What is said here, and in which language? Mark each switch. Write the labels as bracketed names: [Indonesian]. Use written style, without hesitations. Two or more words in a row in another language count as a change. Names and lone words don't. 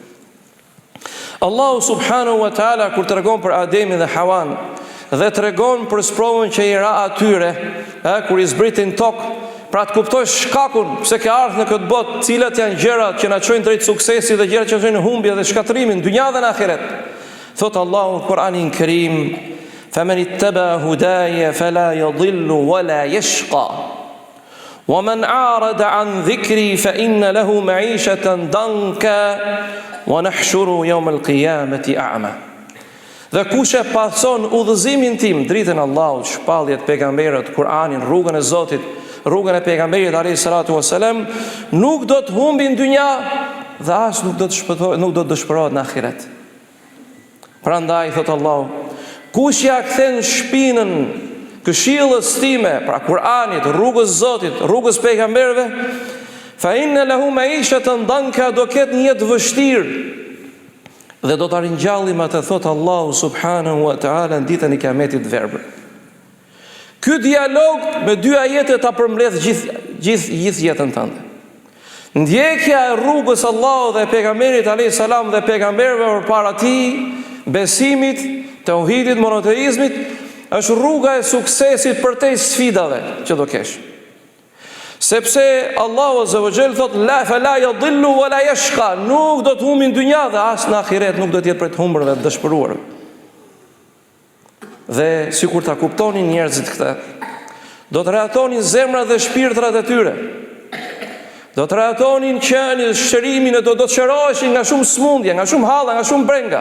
[Albanian] Allahu [Arabic] سبحانه وتعالى [Albanian] kur tregon për Ademin dhe Hawan dhe të regon për sprovën që I ra atyre, kur I zbritin tokë, pra të kuptosh shkakun, pse ke ardhur në këtë botë, cilat janë gjërat që na çojnë drejt suksesit dhe gjërat që na çojnë humbje dhe shkatrimin, dynja dhe në ahiret. Thot Allahu në Kur'anin Kerim, [Arabic] "فمن اتبع هداي فلا يضل ولا يشقى ومن أعرض عن ذكري فإن له معيشة ضنكا ونحشره يوم القيامة أعمى." [Albanian] Dhe kush e pason udhëzimin tim, dritën Allahut, shpalljet pejgamberët, Kur'anin, rrugën e Zotit, rrugën e pejgamberit [Arabic] عليه الصلاة والسلام, [Albanian] nuk do të humbi në dynja dhe as nuk do të dëshpërohet në ahiret. Prandaj thot Allahu, kush ja kthen shpinën këshillës time, pra Kur'anit, rrugës Zotit, rrugës pejgamberëve, [Arabic] فإن له معيشة ضنكا, [Albanian] do ketë një jetë vështirë. Dhe do të rinjallim atë, thot Allahu [Arabic] سبحانه وتعالى, [Albanian] në ditën e Kiametit verbër. Ky dialog me dy ajete ta përmbledh gjithë jetën tënde. Ndjekja e rrugës Allahut dhe pejgamberit [Arabic] عليه السلام [Albanian] dhe pejgamberëve përpara tij, besimit, tauhidit, monoteizmit, është rruga e suksesit përtej sfidave që do kesh. Sepse Allahu [Arabic] عز وجل [Albanian] thot [Arabic] لا فلا يضل ولا يشقى, [Albanian] nuk do të humbin në dynja dhe as në ahiret nuk do të jetë për të humbur dhe të dëshpëruar. Dhe sikur ta kuptonin njerëzit këtë, do të rehatonin zemrat dhe shpirtrat e tyre. Do të rehatonin qenin, shërimin e do të shëroheshin nga shumë smundje, nga shumë halla, nga shumë brenga.